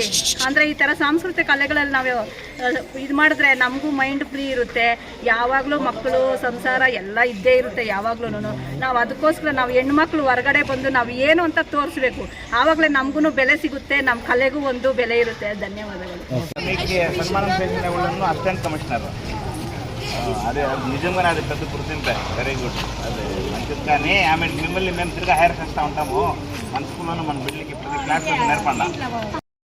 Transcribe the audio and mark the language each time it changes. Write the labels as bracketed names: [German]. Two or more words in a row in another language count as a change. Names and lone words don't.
[Kannada] ಅಂದರೆ ಈ ಥರ ಸಾಂಸ್ಕೃತಿಕ ಕಲೆಗಳಲ್ಲಿ ನಾವು ಇದು ಮಾಡಿದ್ರೆ ನಮಗೂ [English] mind free [Kannada] ಇರುತ್ತೆ. ಯಾವಾಗಲೂ ಮಕ್ಕಳು, ಸಂಸಾರ ಎಲ್ಲ ಇದ್ದೇ ಇರುತ್ತೆ ಯಾವಾಗಲೂ. ನಾವು ಅದಕ್ಕೋಸ್ಕರ ನಾವು ಹೆಣ್ಮಕ್ಳು ಹೊರಗಡೆ ಬಂದು ನಾವು ಏನು ಅಂತ ತೋರಿಸ್ಬೇಕು. ಆವಾಗಲೇ ನಮಗೂ ಬೆಲೆ ಸಿಗುತ್ತೆ, ನಮ್ಮ ಕಲೆಗೂ ಒಂದು ಬೆಲೆ ಇರುತ್ತೆ. [Telugu] ధన్యవాదాలు. [English] assistant commissioner [Telugu] అదే నిజంగానే అది పెద్ద గుర్తింపే. [English] very good. [Telugu] అది మంచిది. కానీ ఆమె మిమ్మల్ని మేము తిరిగి హైర్ చేస్తూ ఉంటాము. మన స్కూల్లోనూ మన బిడ్డలకి ప్రతి క్లాస్లో నేర్పండి.